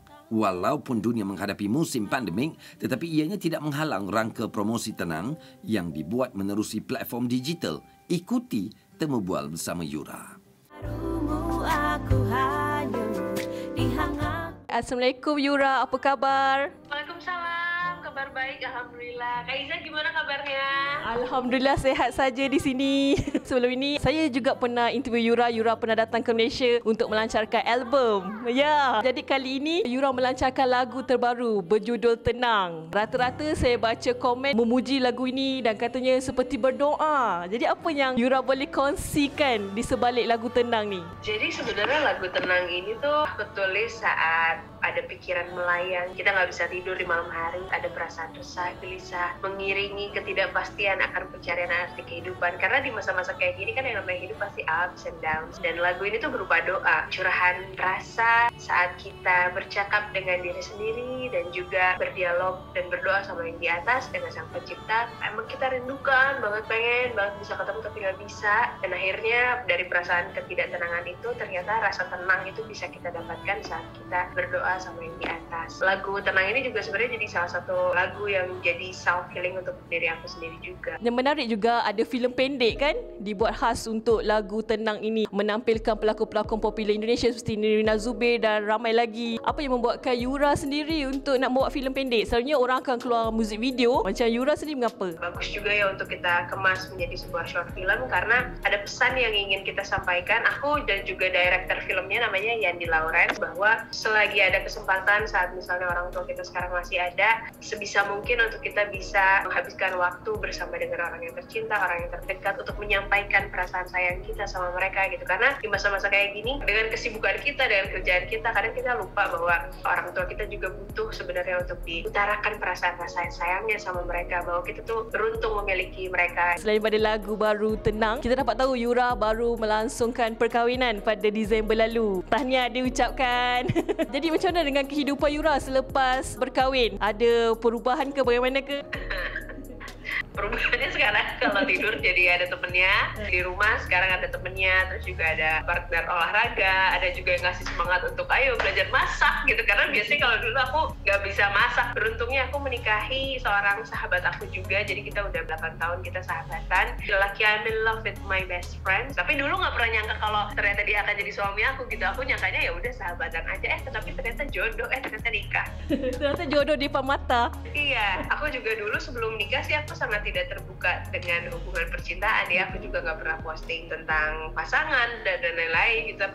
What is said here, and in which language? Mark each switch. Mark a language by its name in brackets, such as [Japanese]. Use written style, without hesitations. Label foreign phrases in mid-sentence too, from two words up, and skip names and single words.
[Malay] Walaupun dunia menghadapi musim pandemik, tetapi ianya tidak menghalang rangka promosi Tenang yang dibuat menerusi platform digital. Ikuti Temu Bual bersama Yura. Assalamualaikum Yura, apa kabar? [Indonesian] Waalaikumsalam, kabar baik Alhamdulillah. Kak Iza gimana kabarnya? [Malay] Alhamdulillah sehat saja di sini. Sebelum ini saya juga pernah interview Yura. Yura pernah datang ke Malaysia untuk melancarkan album. Ya, jadi kali ini Yura melancarkan lagu terbaru berjudul Tenang. Rata-rata saya baca komen memuji lagu ini dan katanya seperti berdoa. Jadi apa yang Yura boleh kongsikan di sebalik lagu Tenang ni? [Indonesian] Jadi sebenarnya lagu Tenang ini tuh aku tulis saat ada pikiran melayang, kita nggak bisa tidur di malam hari, ada perasaan resah, gelisah, mengiringi ketidakpastian akan pencarian arti kehidupan. Karena di masa-masa kayak gini kan yang namanya hidup pasti [English] ups and downs. [Indonesian] Dan lagu ini tuh berupa doa, curahan rasa saat kita bercakap dengan diri sendiri dan juga berdialog dan berdoa sama yang di atas dengan Sang Pencipta. Emang kita rindukan banget, pengen banget bisa ketemu tapi nggak bisa. Dan akhirnya dari perasaan ketidaktenangan itu ternyata rasa tenang itu bisa kita dapatkan saat kita berdoa sama yang di atas. Lagu Tenang ini juga sebenarnya jadi salah satu lagu yang jadi [English] self healing [Indonesian] untuk diri aku sendiri juga. [Malay] Yang menarik juga ada filem pendek kan dibuat khas untuk lagu Tenang ini, menampilkan pelakon-pelakon popular Indonesia seperti Nirina Zubir dan ramai lagi. Apa yang membuatkan Yura sendiri untuk nak buat filem pendek? Selalunya orang akan keluar muzik video, macam Yura sendiri mengapa? [Indonesian] Bagus juga ya untuk kita kemas menjadi sebuah [English] short film [Indonesian] karena ada pesan yang ingin kita sampaikan. Aku dan juga director filmnya namanya Yandi Lawrence, bahwa selagi ada kesempatan saat misalnya orang tua kita sekarang masih ada, sebisa mungkin untuk kita bisa menghabiskan waktu bersama dengan orang yang tercinta, orang yang terdekat untuk menyampaikan perasaan sayang kita sama mereka gitu. Karena di masa-masa kayak gini dengan kesibukan kita, dengan kerjaan kita, kadang kita lupa bahwa orang tua kita juga butuh sebenarnya untuk diutarakan perasaan rasa sayangnya sama mereka, bahwa kita tuh beruntung memiliki mereka. [Malay] Selain pada lagu baru Tenang, kita dapat tahu Yura baru melangsungkan perkahwinan pada Disember lalu. Tahniah diucapkan. Jadi macam mana dengan kehidupan Yura selepas berkahwin? Ada perubahan ke, bagaimana ke? [Indonesian] Perubahannya sekarang kalau tidur jadi ada temennya, di rumah sekarang ada temennya, terus juga ada partner olahraga, ada juga yang ngasih semangat untuk ayo belajar masak gitu. Karena biasanya kalau dulu aku nggak bisa masak. Beruntungnya aku menikahi seorang sahabat aku juga, jadi kita udah 8 tahun kita sahabatan. [English] Laki I'm in love with my best friend. [Indonesian] Tapi dulu nggak pernah nyangka kalau ternyata dia akan jadi suami aku gitu. Aku nyangkanya ya udah sahabatan aja, tapi ternyata jodoh, ternyata nikah. Ternyata jodoh di depan mata. Iya, aku juga dulu sebelum nikah sih aku sangat tidak terbuka dengan hubungan percintaan ya. Aku juga nggak pernah posting tentang pasangan dan lain-lain gitu.